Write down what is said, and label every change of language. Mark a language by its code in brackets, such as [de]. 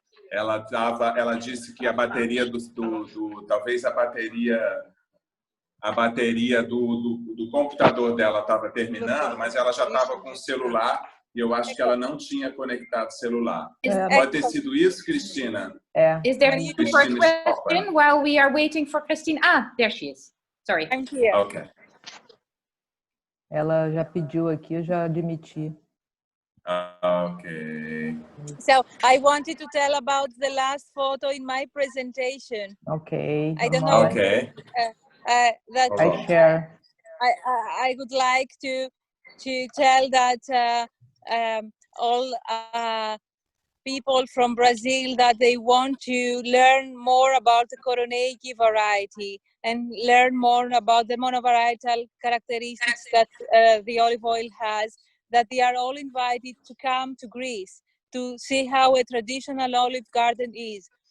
[pt] Ela disse que a bateria talvez a bateria do computador dela estava terminando, mas ela já estava com o celular e eu acho que ela não tinha conectado o celular. Pode ter sido isso, Cristina? [en] Is there a question while we are waiting for Christine? Ah, there she is. Sorry. I'm here. Okay. [pt] Ela já pediu aqui, eu já admiti. [en] Okay. So I wanted to tell about the last photo in my presentation. Okay. I don't know. Okay. That I share. I would like to tell that all people from Brazil that they want to learn more about the Koroneiki variety and learn more about the monovarietal characteristics that the olive oil has, that they are all invited to come to Greece to see how a traditional olive garden is.